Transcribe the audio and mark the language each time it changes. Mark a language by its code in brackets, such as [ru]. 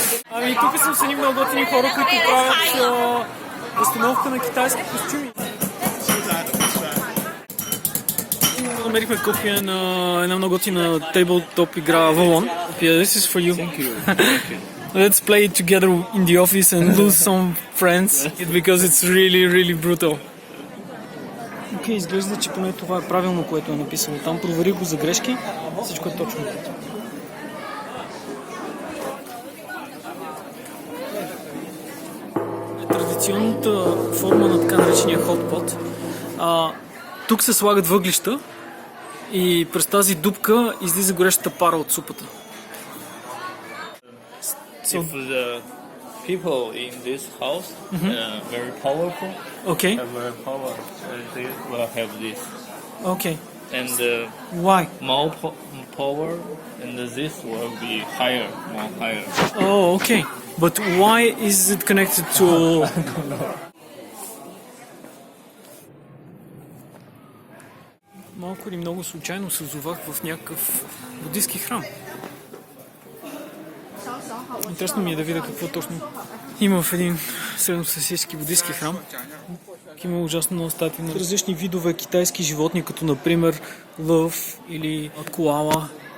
[bg] Ами тук съм с едни много готини хора, които правят възстановка на китайски костюми. Намерихме копия на една много готина тейблтоп игра Avalon. [en] Yeah, this is for you. Thank you. Let's play it together in the office and lose some friends because it's really brutal. [bg] Окей, изглежда, че поне това е правилно, което е написано там. Проверих го за грешки. Всичко е точно. Традиционната форма на така наречения хотпот. Тук се слагат въглища и през тази дупка излиза горещата пара от супата. [en] If the people in this house very powerful, Okay. have very power, they will have this. Okay. And Why? more power, and this will be higher, more higher. Oh, okay. But why is it connected to... [bg] Малко или много случайно се озовах в някакъв буддийски храм. Интересно ми е да видя какво точно има в един средносъседски буддийски храм. Има ужасно много статии на различни видове китайски животни, като например лъв или коала.